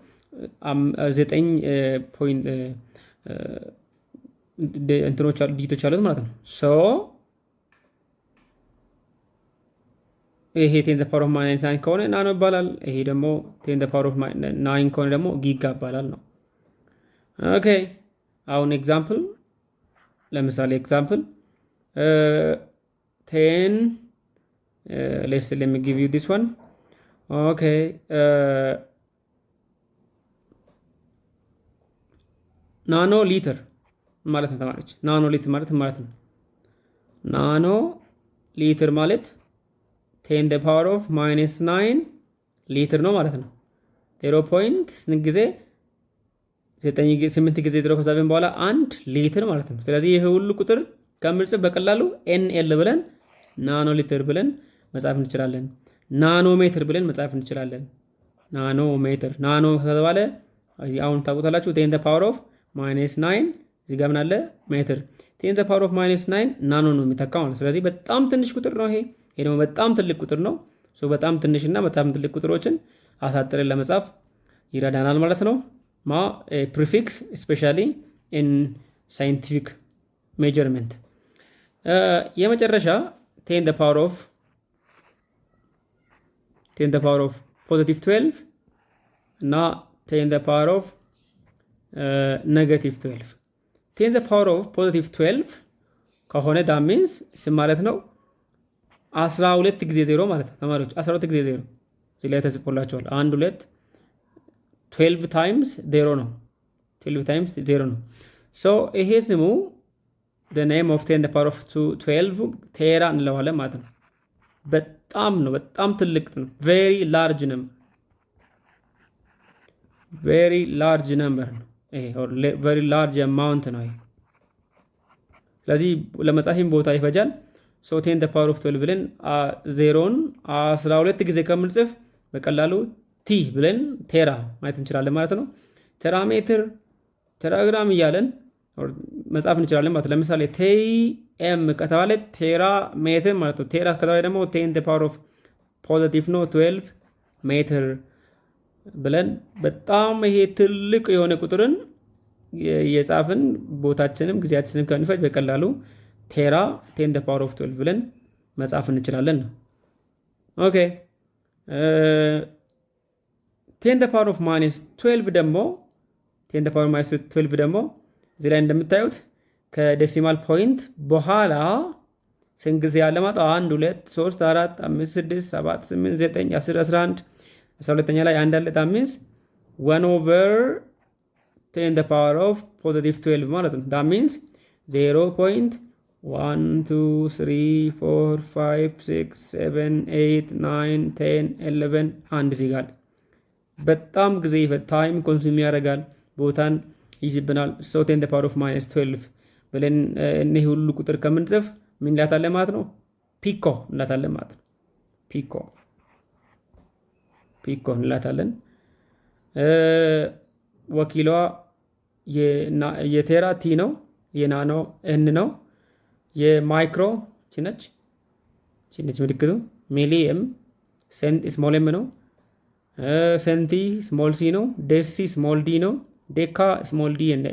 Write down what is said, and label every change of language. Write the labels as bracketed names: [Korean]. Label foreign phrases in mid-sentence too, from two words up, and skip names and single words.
[Amharic] 9 ፖይንት እንትኖች ዲጂቶች አሉት ማለት ነው። ሶ ይሄ 10 [English] power of minus [Amharic] 9 ከሆነ ናኖ ይባላል። ይሄ ደግሞ 10 [English] power of [Amharic] 9 ከሆነ ደግሞ ጊጋ ይባላል ነው። ኦኬ አሁን ኤግዛምፕል ለምሳሌ ኤግዛምፕል 10 [English] let me give you this one. [Amharic] Okay, ናኖ ሊትር ማለት ነው ተማሪዎች። ናኖ ሊትር ማለት ነው ናኖ ሊትር ማለት 10 [English] the power of minus [Amharic] 9 ሊትር ነው ማለት ነው። 0. ስንት ጊዜ 8 ጊዜ 0 ከዛብን በኋላ 1 ሊትር ማለት ነው። ስለዚህ ይሄ ሁሉ ቁጥር ከምንጽፍ በቀላሉ NL ብለን ናኖ ሊትር ብለን መጻፍ እንችላለን። ናኖ ሜትር ብለን መጻፍ እንችላለን። ናኖ ሜትር ናኖ ከተባለ አሁን ታውቁታላችሁ 10 the [English] power of minus [Amharic] 9 እዚህ ጋር ምን አለ ሜትር 10 [English] the power of minus [Amharic] 9 ናኖ ነው የሚተካው ማለት። ስለዚህ በጣም ትንሽ ቁጥር ነው ይሄ ደግሞ በጣም ትልቅ ቁጥር ነው። በጣም ትንሽና በጣም ትልቅ ቁጥሮችን አሳጥረን ለመጻፍ ይረዳናል ማለት ነው። [English] prefix specially in scientific measurement። [Amharic] የመጨረሻ 10 the [English] power of positive 12 እና 10 the power of negative 12 10 the power of positive [Amharic] 12 ከሆነ [English] that means [Amharic] ስም ማለት ነው 12 ጊዜ 0 ማለት ነው ተማሪዎች 12 ጊዜ 0 እዚህ ላይ ተጽፎላችኋል 1 2 12 times 0 ነው 12 times 0 ነው። ይሄ ስሙ [English] the name of 10 the power of 12 [Amharic] ቴራ እንለዋለን ማለት ነው። በጣም ነው በጣም ትልቅ ነው። [English] very large [Amharic] number ነው ይሄ [English] or very large amount [Amharic] ነው ይሄ። ስለዚህ ለመጻፍም ቦታ ይፈጃል። 10 the power of 12 ብለን 0ን 12 ጊዜ ከምንጽፍ በቀላሉ ቲ ብለን ቴራ ማየት እንችላለን ማለት ነው። ቴራሜትር ቴራግራም እያለን መጻፍ እንችላለን ማለት ነው። ለምሳሌ ቴም ከተባለ ቴራ ሜትር ማለት ነው። ቴራ ከተባለ ደግሞ 10 [English] the power of positive [Amharic] ነው 12 ሜትር ብለን በጣም ይሄ ትልቅ የሆነ ቁጥርን የጻፍን ቦታችንም ጊዜያችንም ከንፈጅ በቀላሉ ቴራ 10 [English] the power of [Amharic] 12 ብለን መጻፍ እንችላለን ነው። ኦኬ 10 [English] the power of minus [Amharic] 12 ደግሞ 10 [English] the power of minus [Amharic] 12 ደግሞ እዚህ ላይ እንደምታዩት ከዴሲማል ፖይንት በኋላ ስንት ጊዜ ያለ ማለት 1 2 3 4 5 6 7 8 9 10 11 12ኛ ላይ አንድ አለ [English] that means [Amharic] 1/10 [English] the power of positive [Amharic] 12 ማለት ነው። [English] that means [Amharic] 0.1 2 3 4 5 6 7 8 9 10 11 አንድ እዚህ ጋር በጣም ጊዜ [English] time consume [Amharic] ያደርጋል ቦታን ይዝብናል። 10 [English] the power of minus [Amharic] 12 ብለን እነዚህ ሁሉ ቁጥር ከምንጽፍ ምን እንላታለን ማለት ነው? ፒኮ እንላታለን ማለት ነው። ፒኮ እንላታለን። ወኪሏ የቴራ ቲ ነው፣ የናኖ ኤን ነው፣ የማይክሮ ችነች ምልክቱ ሚሊየም ሴንት [English] small m [Amharic] ነው፣ ሴንቲ [English] small c [Amharic] ነው፣ ዴሲ [English] small d [Amharic] ነው፣ ዴካ [English] small d [Amharic] እና